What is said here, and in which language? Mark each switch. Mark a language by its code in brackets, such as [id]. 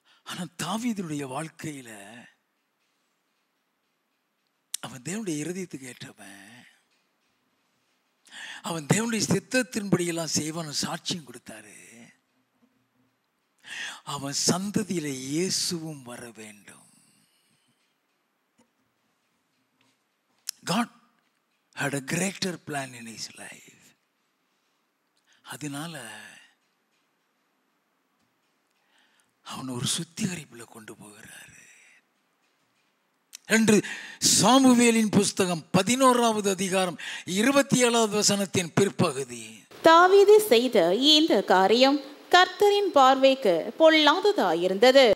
[ta] ஆனா தாவீதுடைய வாழ்க்கையில அவன் தேவனுடைய இருதயத்துக்கு ஏற்றவன். அவன் தேவனுடைய சித்தத்தின்படியெல்லாம் செய்வான் சாட்சியம் கொடுத்தாரு. அவன் சந்ததியில இயேசுவும் வர வேண்டும். [en] God had a greater plan in his life. [ta] அதனால அவனை ஒரு சுத்திகரிப்புல கொண்டு போகிறாரு. 2 சாமுவேலின் புஸ்தகம் 11வது அதிகாரம் 27வது வசனத்தின் பிற்பகுதி. தாவீது செய்த இந்த காரியம் கர்த்தரின் பார்வைக்கு பொல்லாததாயிருந்தது.